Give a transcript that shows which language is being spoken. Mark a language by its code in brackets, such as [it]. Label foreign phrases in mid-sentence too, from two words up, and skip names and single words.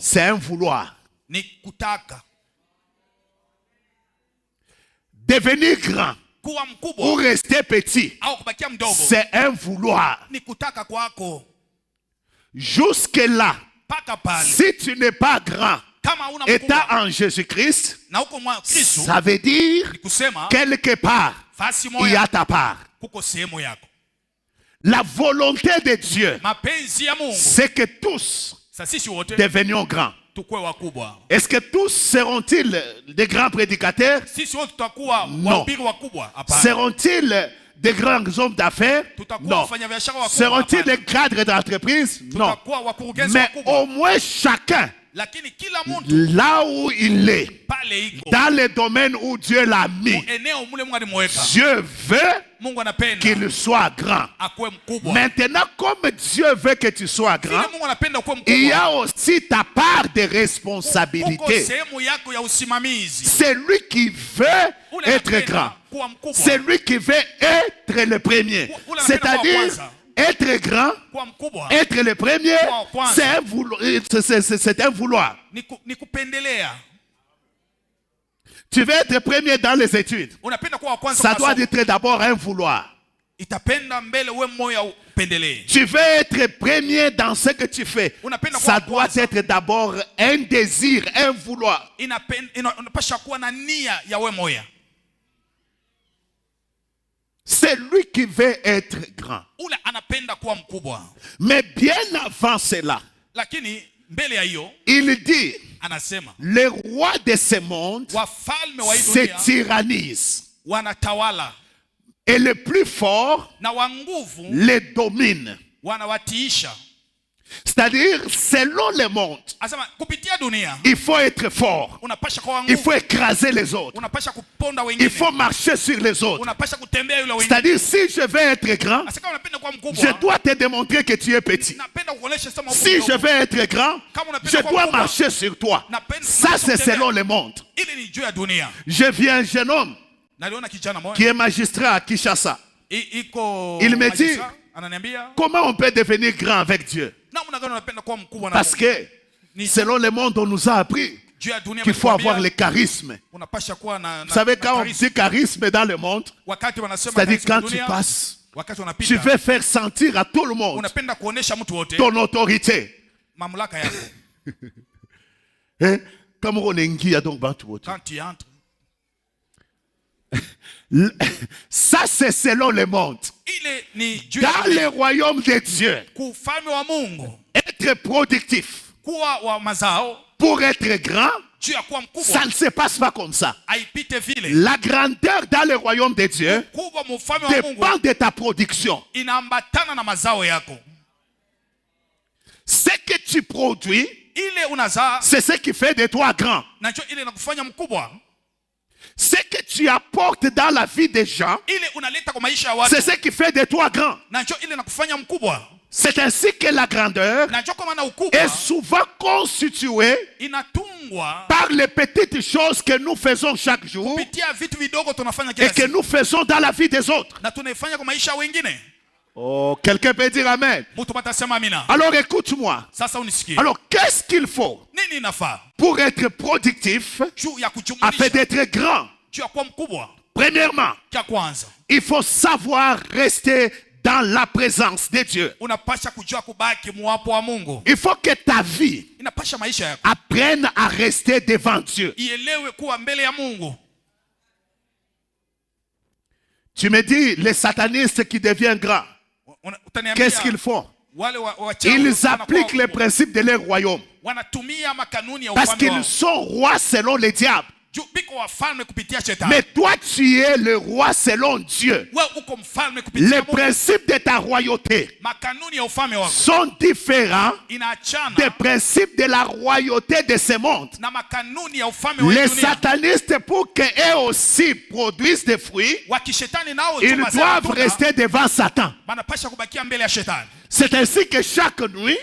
[fr] c'est un vouloir. [sw] ni kutaka. [fr] Devenir grand [sw] Kuwa [fr] ou [sw] mkubwa [fr] rester petit, [sw] au kubakia mdogo [fr] c'est un vouloir. [sw] ni kutaka kwako. [fr] Jusque-là, [sw] Paka pale [fr] si tu n'es pas grand, [sw] kama una [fr] étant [sw] mkubwa [fr] en Jésus-Christ, [sw] na uko mwa Kristo, [fr] ça veut dire [sw] ni kusema [fr] quelque part, [sw] fasi [fr] il y a [sw] moja [fr] ta part. [sw] kuko sehemu yako. [fr] La volonté de Dieu, [sw] Mapenzi ya Mungu [fr] c'est que tous [sw] sasa sisi wote [fr] devenions grands. [sw] tukue wakubwa. [fr] Est-ce que tous seront-ils des grands prédicateurs? [sw] Sisi wote tutakuwa [fr] No. [sw] wahubiri wakubwa? Hapana. [fr] Seront-ils des grands hommes d'affaires? [sw] Tutakuwa [fr] Non. [sw] wafanyabiashara wakubwa? [fr] Seront-ils [sw] Hapana. [fr] des cadres d'entreprise? Non. [sw] Tutakuwa wakurugenzi [fr] Mais [sw] wakubwa. [fr] au moins chacun, [sw] Lakini kila mtu [fr] là où il est, [sw] pale iko [fr] dans le domaine où Dieu l'a mis, [sw] eneo mule Mungu alimweka, [fr] Dieu veut [sw] Mungu anapenda [fr] qu'il soit grand. [sw] akuwe mkubwa. [fr] Maintenant, comme Dieu veut que tu sois [sw] Vile [fr] grand, [sw] Mungu anapenda ukuwe [fr] il y [sw] mkubwa, [fr] a aussi ta part de [sw] uko [fr] responsabilité. [sw] sehemu yako ya usimamizi. [fr] C'est lui qui veut [sw] Ule [fr] être [sw] anapenda [fr] grand. [sw] kuwa mkubwa, [fr] C'est lui qui veut être le premier. [sw] Ule anapenda [fr] C'est-à-dire, [sw] kuwa kwanza. [fr] être grand, [sw] kuwa mkubwa [fr] être le premier, [sw] Kuwa kwanza. [fr] c'est un vouloir. C'est un vouloir. [sw] ni kupendelea. [fr] Tu veux être premier dans les études. [sw] Unapenda kuwa wa kwanza [fr] Ça [sw] kwa [fr] doit [sw] masomo. [fr] être d'abord un vouloir. [sw] Itapenda mbele uwe moyo upendelee. [fr] Tu veux être premier dans ce que tu fais. [sw] Unapenda [fr] Ça [sw] kuwa [fr] doit [sw] kwanza. [fr] être d'abord un désir, un vouloir. [sw] Unapasha kuwa na nia ya we moya. [fr] C'est lui qui veut être grand. [sw] Ule anapenda kuwa mkubwa. [fr] Mais bien avant cela, [sw] Lakini mbele ya hiyo [fr] il dit, [sw] anasema [fr] les rois de ce monde [sw] wafalme wa hii [fr] se [sw] dunia [fr] tyrannisent. [sw] wanatawala [fr] Et le plus fort [sw] na wa nguvu [fr] les domine. [sw] wanawatiisha. [fr] C'est-à-dire, selon le monde, [sw] Anasema kupitia dunia [fr] il faut être fort. [sw] unapasha kuwa [fr] Il [sw] nguvu, [fr] faut écraser les autres. [sw] unapasha kuponda [fr] Il [sw] wengine, [fr] faut marcher sur les autres. [sw] unapasha kutembea yule wengine. [fr] C'est-à-dire, si je veux être grand, [sw] Sasa kama unapenda kuwa [fr] je [sw] mkubwa, [fr] dois te démontrer que tu es petit. [sw] napenda kuonesha sema uko [fr] Si je [sw] mdogo. [fr] veux être grand, je dois marcher sur toi. Ça, c'est selon le monde. [sw] Ili ni juu ya dunia. [fr] Je vis un jeune homme [sw] Naliona kijana [fr] qui [sw] mmoja [fr] est magistrat à Kinshasa. [sw] iko [fr] Il me dit, [sw] magistrat, ananiambia [fr] comment on peut devenir grand avec Dieu? [sw] namna gani unapenda kuwa mkubwa na [fr] Parce [sw] Mungu. [fr] que, [sw] Ni [fr] selon le monde, on nous a appris [sw] juu ya dunia [fr] qu'il faut [sw] wametuambia, [fr] avoir le charisme. [sw] unapasha kuwa na [fr] Vous savez, [sw] na [fr] quand on [sw] charisme. [fr] dit charisme dans le monde, [sw] Wakati wanasema [fr] c'est-à-dire [sw] charisme [fr] quand tu [sw] dunia, [fr] passes, [sw] wakati [fr] tu [sw] wanapita [fr] veux faire sentir à tout le monde [sw] unapenda kuonesha mtu wote [fr] ton autorité. [sw] mamlaka yako. [fr] Hein? Comme on est inquiet, donc, bah, tout. Quand tu entres, Ça, c'est selon le monde. [sw] ile ni juu ya [fr] Dans [sw] dunia. [fr] le royaume de Dieu, [sw] Ufalme wa Mungu [fr] être productif [sw] kuwa wa mazao [fr] pour être grand, [sw] juu ya kuwa [fr] ça [sw] mkubwa [fr] ne se passe pas comme ça. [sw] haipite vile. [fr] La grandeur dans le royaume de Dieu [sw] Kubwa mu ufalme wa Mungu [fr] dépend de ta production. [sw] inaambatana na mazao yako. [fr] Ce que tu produis, [sw] Ile unazaa [fr] c'est ce qui fait de toi grand. [sw] nacho ile inakufanya mkubwa. [fr] Ce que tu apportes dans la vie des gens, [sw] ile unaleta kwa maisha ya watu, [fr] c'est ce qui fait de toi grand. [sw] na njoo ile nakufanya mkubwa. [fr] C'est ainsi que la grandeur [sw] Na njoo kwa maana ukubwa [fr] est souvent constituée [sw] inatungwa [fr] par les petites choses que nous faisons chaque jour [sw] kupitia vitu vidogo tunafanya kila [fr] et que [sw] siku [fr] nous faisons dans la vie des autres. [sw] na tunaifanya kwa maisha ya wengine. [fr] Oh, quelqu'un peut dire amen. [sw] Mtu matasema amina. [fr] Alors écoute-moi. [sw] Sasa unisikie. [fr] Alors qu'est-ce qu'il faut [sw] Nini inafaa [fr] pour être productif [sw] juu ya [fr] afin [sw] kujumlisha [fr] d'être grand? [sw] juu ya kuwa mkubwa? [fr] Premièrement, [sw] Cha kwanza [fr] il faut savoir rester dans la présence de Dieu. [sw] unapasha kujua kubaki mwapo wa Mungu. [fr] Il faut que ta vie [sw] Inapasha maisha yako [fr] apprenne à rester devant Dieu. [sw] ielewe kuwa mbele ya Mungu. [fr] Tu me dis, les satanistes qui deviennent grands, [sw] Utaniambia [fr] qu'est-ce qu'ils font? [sw] wale wachawi [fr] Ils appliquent les principes de leur royaume. [sw] wanatumia makanuni ya [fr] Parce [sw] ufalme [fr] qu'ils [sw] wao. [fr] sont rois selon les diables. [sw] Juu biko wafalme kupitia shetani. [fr] Mais toi, tu es le roi selon Dieu. [sw] Wewe uko mfalme kupitia [fr] Les [sw] Mungu. [fr] principes de ta royauté [sw] Makanuni ya ufalme wako [fr] sont différents [sw] inaachana [fr] des principes de la royauté de ce monde. [sw] na makanuni ya ufalme wa [fr] Les [sw] dunia. [fr] satanistes, pour qu'eux aussi produisent des fruits, [sw] Wa kishetani nao [fr] ils doivent rester devant Satan. [sw] wanapasha kubakia mbele ya shetani. [fr] C'est ainsi que chaque nuit,